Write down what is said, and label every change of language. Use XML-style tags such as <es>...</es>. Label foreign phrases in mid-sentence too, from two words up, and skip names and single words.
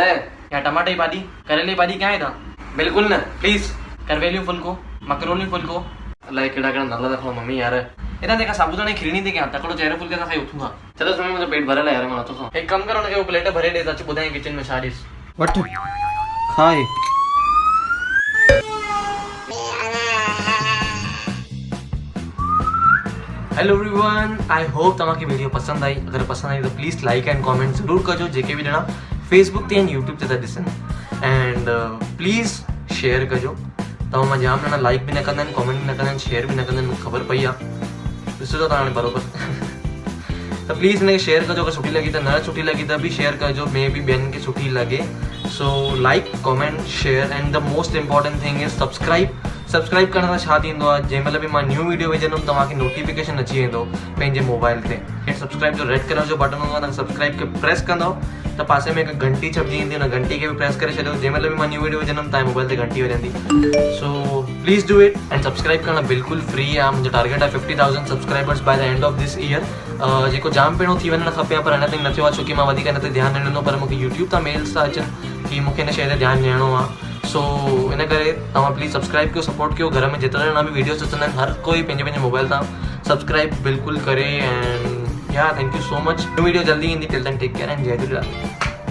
<sd>या टमाटे जी भाॼी, करेले जी भाॼी कयां? हेॾा बिल्कुलु न प्लीज़। करवेलियूं फुल्को, मकरोली फुल्को, अलाए कहिड़ा कहिड़ा नाला था खणो मम्मी यार। हेॾा जेका साबूदाणे जी खीरणी थी कयां, तकिड़ो चहिरो फुल्के सां खाई उथूं था। चलो सुम्ही, मुंहिंजो पेट भरियल आहे यार, मां नथो खां। हिकु कमु कर, हुनखे उहो प्लेट भरे ॾे, अची ॿुधाई किचन में छा ॾिस। वठ खाए।</sd> <en>Hello everyone, I hope</en> <sd>तव्हांखे वीडियो पसंदि आई। अगरि पसंदि आई त</sd> <en>please like and comment</en> <sd>ज़रूरु कजो, जेके बि ॼणा फेसबुक ते ऐं यूट्यूब ते था ॾिसनि।</sd> <en>and please share</en> <sd>कजो। तव्हां मां जाम ॼणा लाइक बि न कंदा आहिनि, कॉमेंट बि न कंदा आहिनि, शेयर बि न कंदा आहिनि, मूंखे ख़बर पई आहे। ॾिसो तव्हां हाणे बराबरि त प्लीज़ हिनखे शेयर कजो। अगरि सुठी लॻी त, न सुठी लॻी त बि शेयर कजो, मे बि ॿियनि खे सुठी लॻे।</sd> <en>so like comment share and the most important thing is subscribe</en> <sd>करण सां छा थींदो आहे, जंहिं महिल बि मां</sd> <en>new video</en> <sd>विझंदुमि तव्हांखे नोटिफिकेशन अची वेंदो पंहिंजे मोबाइल ते। सब्सक्राइब जो</sd> <en>red color</en> <sd>जो बटन हूंदो आहे, तव्हां सब्सक्राइब खे प्रेस कंदव त पासे में हिकु घंटी छपजी ईंदी, हुन घंटी खे बि प्रेस करे छॾियो, जंहिं महिल बि मां</sd> <en>new video</en> <sd>विझंदुमि तव्हांजे मोबाइल ते घंटी वॼंदी।</sd> <en>so please do it and subscribe</en> <sd>करणु बिल्कुलु फ्री आहे। मुंहिंजो टारगेट आहे</sd> <en>50,000 subscribers by the end of this year,</en> <sd>जेको जाम पहिरियों थी वञणु खपे, पर अञा ताईं न थियो आहे छोकी मां वधीक हिन ते ध्यानु न ॾिनो। पर मूंखे यूट्यूब तां मेल्स था अचनि की मूंखे हिन शइ ते ध्यानु ॾियणो आहे। सो इन करे तव्हां प्लीज़ सब्सक्राइब कयो, सपोर्ट कयो। घर में जेतिरा ॼणा बि वीडियोस अचंदा आहिनि, हर कोई पंहिंजे मोबाइल तां सब्सक्राइब बिल्कुलु करे।</sd> <en>and ya thank you so much.</en> <sd>वीडियो जल्दी ईंदी,</sd> <en>till then take care and जय झूलेलाल।</en>